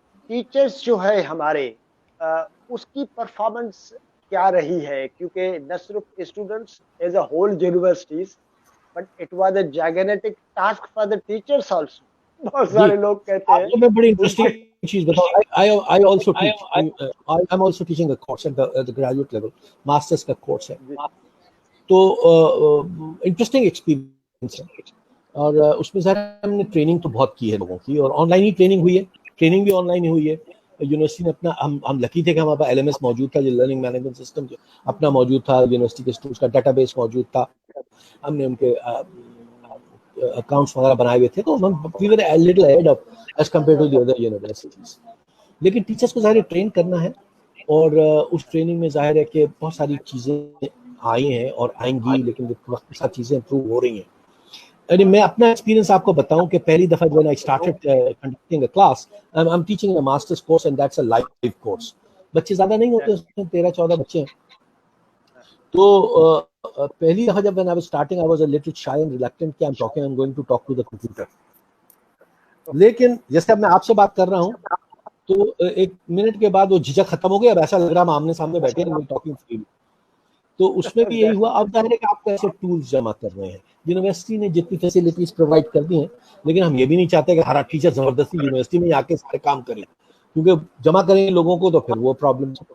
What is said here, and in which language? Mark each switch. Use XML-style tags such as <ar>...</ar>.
<ur>Teachers جو ہے ہمارے اس کی پرفارمنس کیا رہی ہے؟ کیونکہ نہ صرف</ur> <en>Students as a whole universities but it was a gigantic task for the teachers also.</en> <ur>بہت سارے لوگ کہتے ہیں. آپ کو میں بڑی انٹرسٹنگ چیز بتاؤں.</ur> <en>I also teach. I'm also teaching a course at the graduate level.</en> <ur>Masters کا کورس ہے. تو انٹرسٹنگ ایکسپیرینس ہے اور اس میں ظاہر ہم نے ٹریننگ تو بہت کی ہے لوگوں کی اور آن لائن ہی ٹریننگ ہوئی ہے. ٹریننگ بھی آن لائن ہی ہوئی ہے. یونیورسٹی نے اپنا ہم لکی تھے کہ ہمارے پاس LMS موجود تھا, جو لرننگ مینجمنٹ سسٹم جو اپنا موجود تھا, یونیورسٹی کے اسٹوڈنٹس کا ڈیٹا بیس موجود تھا, ہم نے ان کے اکاؤنٹس وغیرہ بنائے ہوئے تھے, تو</ur> <en>ہم we were a little ahead of as compare to the other universities.</en> <ur>لیکن ٹیچرس کو ظاہر ٹرین کرنا ہے اور اس ٹریننگ میں ظاہر ہے کہ بہت ساری چیزیں آئی ہیں اور آئیں گی, لیکن وقت کے ساتھ چیزیں امپروو ہو رہی ہیں. یعنی میں اپنا ایکسپیرینس آپ کو بتاؤں کہ پہلی دفعہ</ur> <en>when I started conducting a class, I'm teaching a master's course and that's a live course.</en> <ur>بچے زیادہ نہیں ہوتے, اس میں 13-14 بچے ہیں. تو پہلی دفعہ جب</ur> <en>when I was starting I was a little shy and reluctant کہ I'm going to talk to the computer.</en> <ur>لیکن جیسے اب میں آپ سے بات کر رہا ہوں تو ایک منٹ کے بعد وہ جھجک ختم ہو گیا, اب ایسا لگ رہا ہم آمنے سامنے بیٹھے ہیں ٹاکنگ فری. تو اس میں بھی یہی ہوا. اب ظاہر ہے کہ آپ کیسے ٹولز جمع کر رہے ہیں. یونیورسٹی نے جتنی فیسلٹیز پرووائڈ کر دی ہیں, لیکن ہم یہ بھی نہیں چاہتے کہ ہر ٹیچر زبردستی یونیورسٹی میں آ کے سارے کام کریں, کیونکہ جمع کریں لوگوں کو تو پھر وہ پرابلم.</ur>